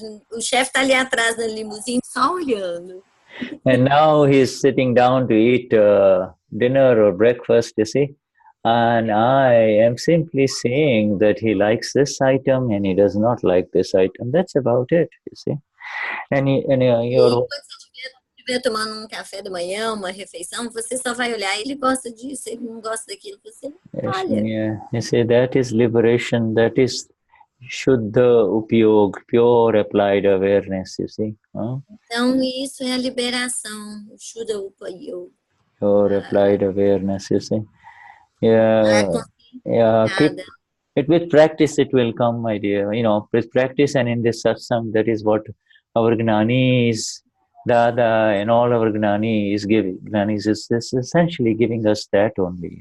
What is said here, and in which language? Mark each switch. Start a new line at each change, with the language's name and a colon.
Portuguese: O chefe está ali atrás da limusine só olhando.
English: And now he's sitting down to eat dinner or breakfast, you see. And I am simply saying that he likes this item and he does not like this item. That's about it, you see. And
Portuguese: Quando você estiver tomando um café da manhã, uma refeição, você só vai olhar, ele gosta disso, ele não gosta daquilo, você olha.
English: Yeah. You see, that is liberation, that is Shuddha Upyog, pure applied awareness, you see. Huh?
Portuguese: Então, isso é a liberação, o Shuddha Upayog.
English: Pure applied awareness, you see. Yeah, keep it with practice. It will come, my dear. You know, with practice and in this satsang, that is what our Gnanis, Dada, and all our Gnanis giving. Gnanis is essentially giving us that only.